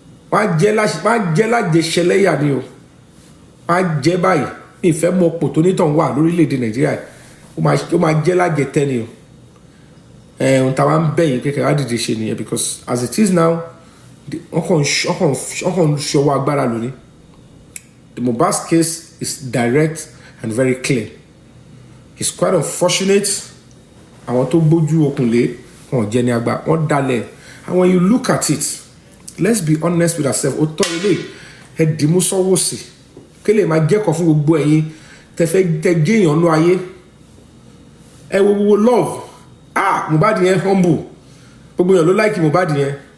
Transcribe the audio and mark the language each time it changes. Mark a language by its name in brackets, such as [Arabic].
[Yoruba] wọ́n á jẹ́ lájẹṣẹlẹ́yà ni o wọ́n á jẹ́ báyìí ìfẹ́ mọ pò tó nítàn wà lórílẹ̀‐èdè nàìjíríà ó máa jẹ́ lájẹtẹ́ ni o ohun táwa ń bẹ̀yìn kékeré á dìde ṣe nìyẹn [English] because as it is now [Yoruba] wọ́n kàn ń ṣọwọ́ agbára lónìí. [English] The Mohbad case is direct and very clear. It's quite unfortunate. [Yoruba] Àwọn tó gbójú okùn lé wọn jẹ ní àgbà wọn dalẹ̀. [English] And when you look at it, let's be honest with ourselves. [Yoruba] Ó tọ́ ilé ẹ dìímú sọ́wọ́ sí. Kí lè máa jẹ́kọ̀ọ́ fún gbogbo ẹ̀yin tẹ jẹ́ èèyàn lọ ayé. Ẹ wo love. Mohbad yẹn humble. Gbogbo èèyàn ló like Mohbad yẹn.